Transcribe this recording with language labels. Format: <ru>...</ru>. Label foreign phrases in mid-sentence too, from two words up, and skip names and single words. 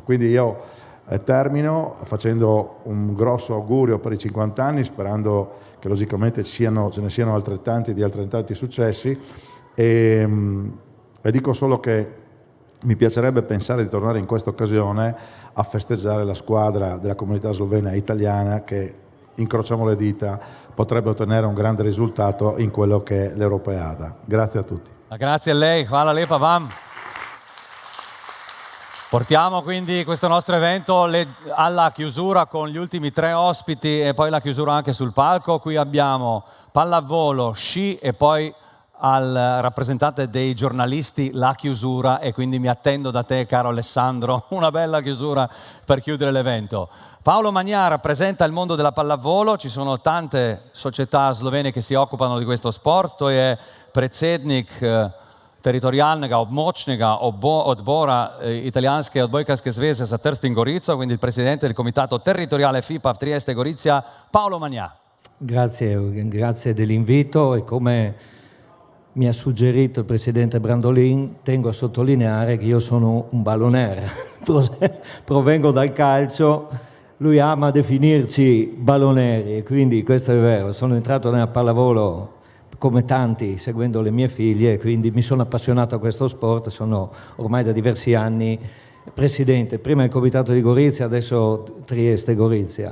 <it>Quindi io termino facendo un grosso augurio per i 50 anni, sperando che logicamente ce ne siano altrettanti di altrettanti successi e dico solo che mi piacerebbe pensare di tornare in questa occasione a festeggiare la squadra della comunità slovena e italiana che, incrociamo le dita, potrebbe ottenere un grande risultato in quello che è l'Europeada. Grazie a tutti. Grazie a lei,</it> <sl>hvala lepa vam.</sl> <it>Portiamo quindi questo nostro evento alla chiusura con gli ultimi 3 ospiti e poi la chiusura anche sul palco. Qui abbiamo pallavolo, sci e poi al rappresentante dei giornalisti la chiusura e quindi mi attendo da te, caro Alessandro, una bella chiusura per chiudere l'evento. Paolo Magnà rappresenta il mondo della pallavolo, ci sono tante società slovene che si occupano di questo sport,</it> <sl>to je predsednik teritorijalnega območnega odbora italijanske odbojkarske zveze za Trst in Gorico,</sl> <it>quindi il presidente del comitato territoriale FIPA Trieste Gorizia, Paolo Magnà. Grazie dell'invito e come mi ha suggerito il presidente Brandolin, tengo a sottolineare che io sono un ballonere, provengo dal calcio, lui ama definirci balloneri e quindi questo è vero, sono entrato nella pallavolo come tanti, seguendo le mie figlie, quindi mi sono appassionato a questo sport, sono ormai da diversi anni presidente, prima il comitato di Gorizia, adesso Trieste Gorizia.</it>